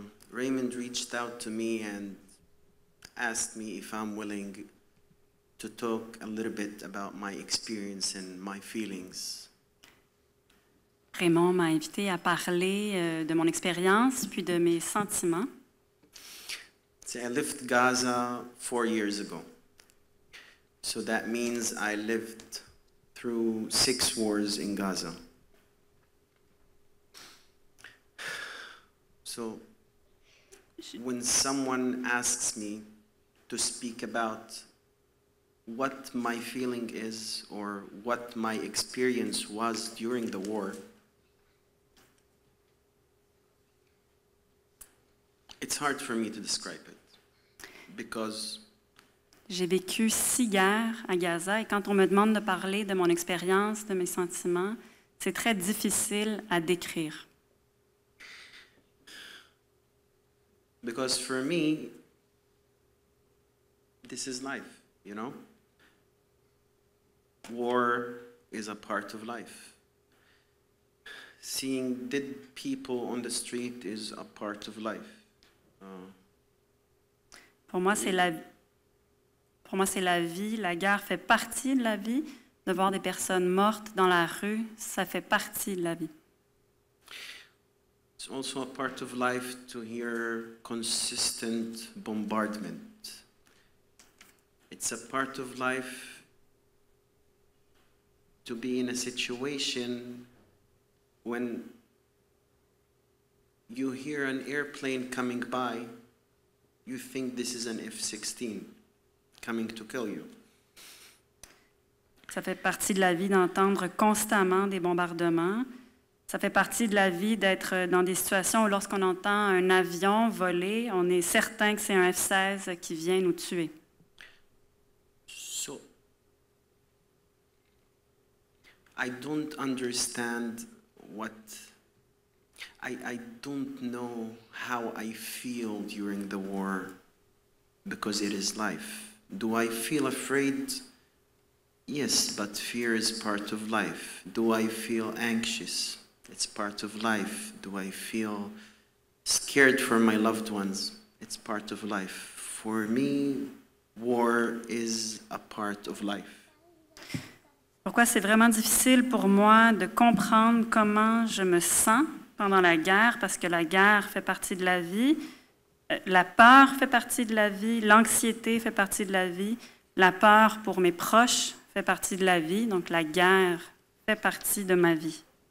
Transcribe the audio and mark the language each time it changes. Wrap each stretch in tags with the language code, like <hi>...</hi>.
<en>Raymond reached out to me and asked me if I'm willing to talk a little bit about my experience and my feelings.</en> <fr>Raymond m'a invité à parler de mon expérience puis de mes sentiments.</fr> <en>So I left Gaza 4 years ago. So that means I lived through 6 wars in Gaza. So when someone asks me to speak about what my feeling is or what my experience was during the war, it's hard for me to describe it because</en> <fr>j'ai vécu 6 guerres à Gaza et quand on me demande de parler de mon expérience, de mes sentiments, c'est très difficile à décrire.</fr> <en>Because for me, this is life, you know? War is a part of life. Seeing dead people on the street is a part of life.</en> <fr>Pour moi, c'est la vie. La guerre fait partie de la vie. De voir des personnes mortes dans la rue, ça fait partie de la vie.</fr> <en>It's also a part of life to hear consistent bombardment. It's a part of life to be in a situation when you hear an airplane coming by, you think this is an F-16 coming to kill you.</en> <fr>Ça fait partie de la vie d'entendre constamment des bombardements. Ça fait partie de la vie d'être dans des situations où lorsqu'on entend un avion voler, on est certain que c'est un F-16 qui vient nous tuer.</fr> <en>So, I don't understand I don't know how I feel during the war because it is life. Do I feel afraid? Yes, but fear is part of life. Do I feel anxious? It's part of life. Do I feel scared for my loved ones? It's part of life. For me, war is a part of life.</en> <fr>Pourquoi c'est vraiment difficile pour moi de comprendre comment je me sens pendant la guerre, parce que la guerre fait partie de la vie, la peur fait partie de la vie, l'anxiété fait partie de la vie, la peur pour mes proches fait partie de la vie, donc la guerre fait partie de ma vie.</fr>